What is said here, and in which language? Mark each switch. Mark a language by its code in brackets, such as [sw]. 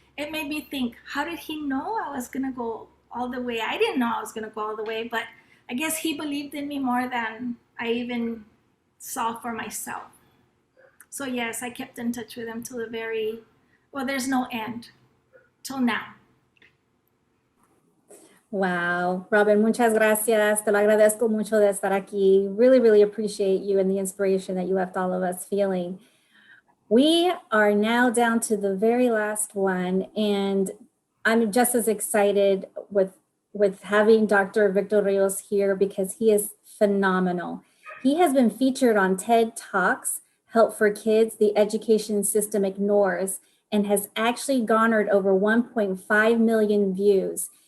[en] It made me think, how did he know I was going to go all the way? I didn't know I was going to go all the way, but I guess he believed in me more than I even saw for myself. So yes, I kept in touch with him till there's no end, till now. [es] Wow, Robin, muchas gracias. Te lo agradezco mucho de estar aquí. [en] Really, really appreciate you and the inspiration that you left all of us feeling. We are now down to the very last one, and I'm just as excited with having Dr. Victor Rios here because he is phenomenal. He has been featured on TED Talks, Help for Kids, the Education System Ignores, and has actually garnered over 1.5 million views.